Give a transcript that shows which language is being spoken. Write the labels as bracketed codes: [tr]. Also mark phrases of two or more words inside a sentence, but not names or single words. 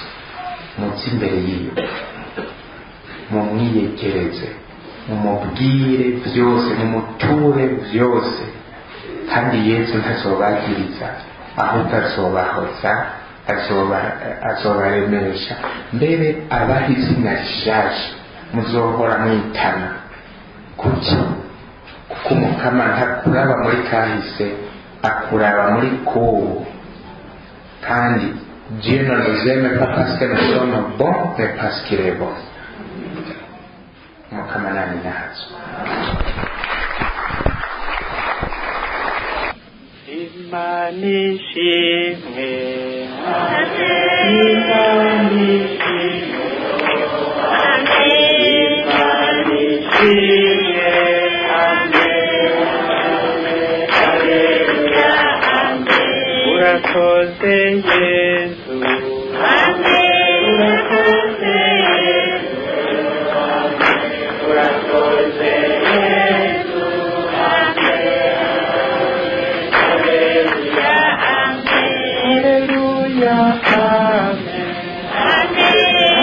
[rn] muze imbere yiwe, mumwiyegereze, mumubwire byose, mumuture byose, kandi Yesu ntazobagiriza, ahubwo azobahoza, azobaremesha. mbere abaha izina rishaje muzohora mwitana. kuki? kuko umukama ntakuraba muri kahise, akuraba muri kubu. [fr] kandi Dieu ne nous aime pas parce que nous sommes bons, mais parce qu'il est bon. [rn] umukama nani nazo. Imana ishimwe, Imana ishimwe, Imana ishimwe, Alleluia, urakoze Yesu, urakoze Yesu, urakoze Yesu, Alleluia, amen.